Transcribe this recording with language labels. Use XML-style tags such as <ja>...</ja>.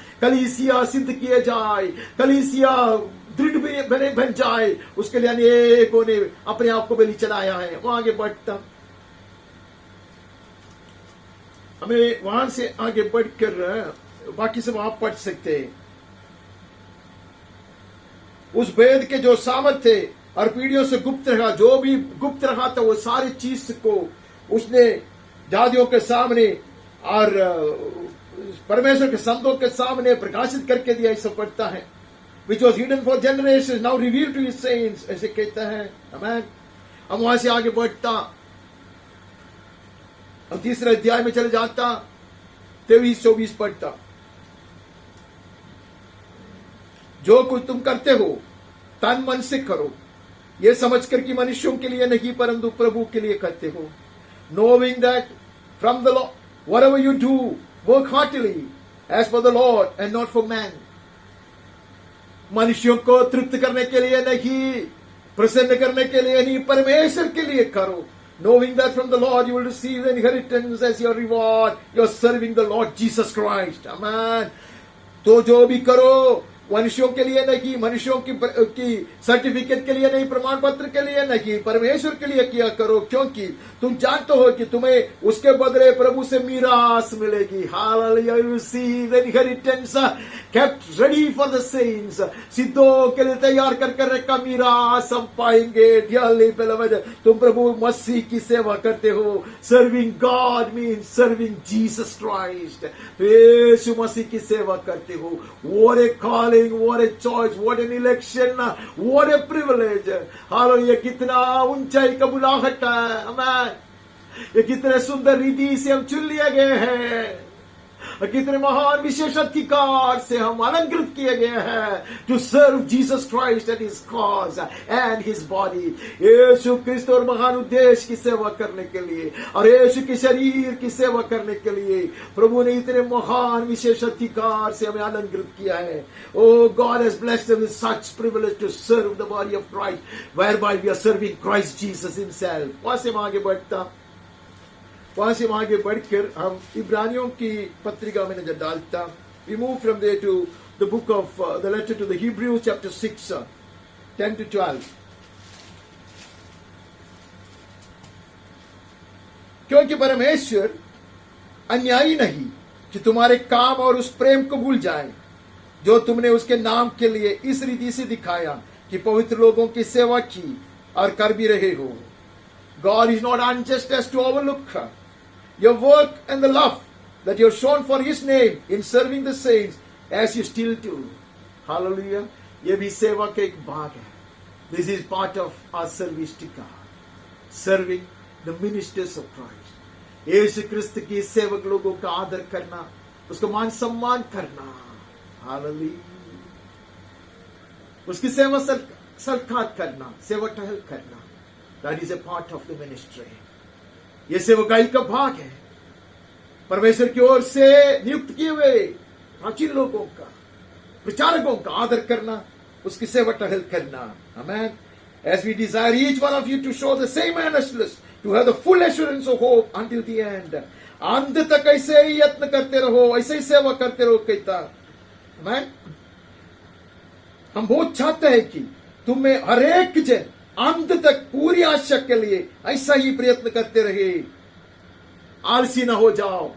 <hi>कलीसिया सिद्ध किए जाए, कलीसिया दृढ़ बन जाए, उसके लिए अनेकों ने अपने आप को बलि चढ़ाया है. वहां आगे बढ़ता, हमें वहां से आगे बढ़कर बाकी सब आप पढ़ सकते हैं. उस वेद के जो सामर्थ्य और पीढ़ियों से गुप्त रहा, जो भी गुप्त रहा था, वो सारी चीज को उसने जातियों के सामने और परमेश्वर के संतों के सामने प्रकाशित करके दिया, ऐसा पढ़ता है।</hi> <en>Which was hidden for generations, now revealed to his saints,</en> <hi>ऐसे कहता है। आमीन। हम वहां से आगे बढ़ता, हम तीसरे अध्याय में चले जाता, 23-24 पढ़ता। जो कुछ तुम करते हो तन मन से करो, ये समझकर कि मनुष्यों के लिए नहीं परंतु प्रभु के लिए करते हो।</hi> <en>Knowing that from the Lord, whatever you do, work heartily as for the Lord and not for man.</en> <hi>मनुष्यों को तृप्त करने के लिए नहीं, प्रसन्न करने के लिए नहीं, परमेश्वर के लिए करो।</hi> <en>Knowing that from the Lord you will receive the inheritance as your reward. You are serving the Lord Jesus Christ. Amen.</en> <hi>तो जो भी करो मनुष्यों के लिए नहीं, मनुष्यों की सर्टिफिकेट के लिए नहीं, प्रमाण पत्र के लिए नहीं, परमेश्वर के लिए किया करो, क्योंकि तुम जानते हो कि तुम्हें उसके बदले प्रभु से मीरास मिलेगी।</hi> <en>Hallelujah, you receive the inheritance kept ready for the saints.</en> <hi>सिद्धों के लिए तैयार करके रखा मीरास हम पाएंगे।</hi> <en>Dearly beloved,</en> <hi>तुम प्रभु मसीह की सेवा करते हो।</hi> <en>Serving God means serving Jesus Christ.</en> <hi>यीशु मसीह की सेवा करते हो।</hi> <en>What a calling, what a choice, what an election, what a privilege.</en> <hi>Hallelujah, कितना ऊंचाई का बुलाहट है। आमीन। ये कितने सुंदर रीति से हम चुन लिए गए हैं, कितने महान विशेष अधिकार से हम अलंकृत किए गए हैं</hi> <en>To serve Jesus Christ and his cause and his body.</en> <hi>यीशु क्रिस्त और महान उद्देश्य की सेवा करने के लिए और यीशु के शरीर की सेवा करने के लिए प्रभु ने इतने महान विशेष अधिकार से हमें अलंकृत किया है।</hi> <en>Oh God has blessed us with such privilege to serve the body of Christ, whereby we are serving Christ Jesus himself.</en> <hi>वहां से आगे बढ़ता, वहां से आगे बढ़कर हम इब्रानियों की पत्रिका में नजर डालता।</hi> <en>We move from there to the book of the letter to the Hebrews chapter 6, 10 to 12.</en> <hi>क्योंकि परमेश्वर अन्यायी नहीं कि तुम्हारे काम और उस प्रेम को भूल जाए जो तुमने उसके नाम के लिए इस रीति से दिखाया कि पवित्र लोगों की सेवा की और कर भी रहे हो।</hi> <en>God is not unjust as to overlook your work and the love that you have shown for his name in serving the saints as you still do.</en> <hi>Hallelujah. ये भी सेवा का एक भाग है।</hi> <en>This is part of our service to God. Serving the ministers of Christ.</en> <hi>यीशु क्रिस्त की सेवक लोगों का आदर करना, उसको मान सम्मान करना।</hi> <en>Hallelujah.</en> <hi>उसकी सेवा सत्कार करना, सेवा टहल करना।</hi> <en>That is a part of the ministry.</en> <hi>ये सेवकाई का भाग है। परमेश्वर की ओर से नियुक्त किए हुए प्राचीन लोगों का, प्रचारकों का आदर करना, उसकी सेवा टहल करना। आमेन।</hi> <en>As we desire each one of you to show the same earnestness, to have the full assurance of hope until the end.</en> <hi>अंत तक ऐसे ही यत्न करते रहो, ऐसे ही सेवा करते रहो कहता। आमेन। हम बहुत चाहते हैं कि तुम्हें हर एक जन अंत तक पूरी आशा के लिए ऐसा ही प्रयत्न करते रहे, आलसी ना हो जाओ।</hi>